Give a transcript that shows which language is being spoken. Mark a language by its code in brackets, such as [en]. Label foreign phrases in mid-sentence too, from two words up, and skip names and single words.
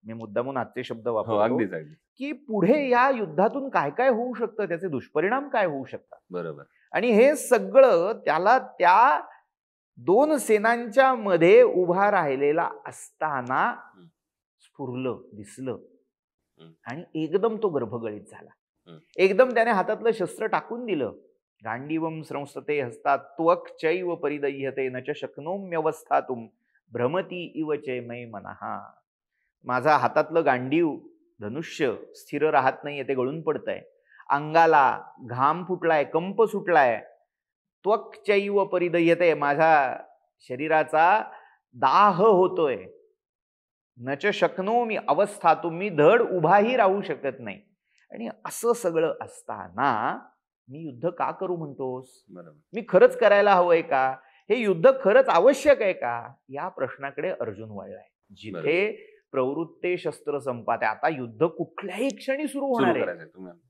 [mr] मी मुद्दामून आजचे शब्द वापरतो की पुढे या युद्धातून काय काय होऊ शकतं, त्याचे दुष्परिणाम काय होऊ शकतात. बरोबर. आणि हे सगळं त्याला त्या दोन सेनांच्या मध्ये उभा राहिलेला असताना स्फुरलं, दिसलं. आणि एकदम तो गर्भगळीत झाला. एकदम त्याने हातातलं शस्त्र टाकून दिलं. [sa] गांडीवम संस्थते हस्तात त्वक चैव परिदह्यते न च शक्नोम्यवस्थातुम भ्रमती इव चे मै मनहा. [mr] माझा हातातलं गांडीव धनुष्य स्थिर राहत नाहीये, ते गळून पडतंय. अंगाला घाम फुटलाय, कंप सुटलाय. [sa] त्वक चैव परिदह्यते, [mr] माझ्या शरीराचा दाह होतोय. [sa] न च शक्नोमी अवस्थातुम, [mr] मी धड उभाही राहू शकत नाही. आणि असं सगळं असताना मी युद्ध का करू म्हणतोस, मी खरंच करायला हवंय का, हे युद्ध खरंच आवश्यक आहे का, या प्रश्नाकडे अर्जुन वळलाय. जिथे [sa] प्रवृत्ते शस्त्र संपाते, [mr] आता युद्ध कुठल्याही क्षणी सुरू होणार आहे.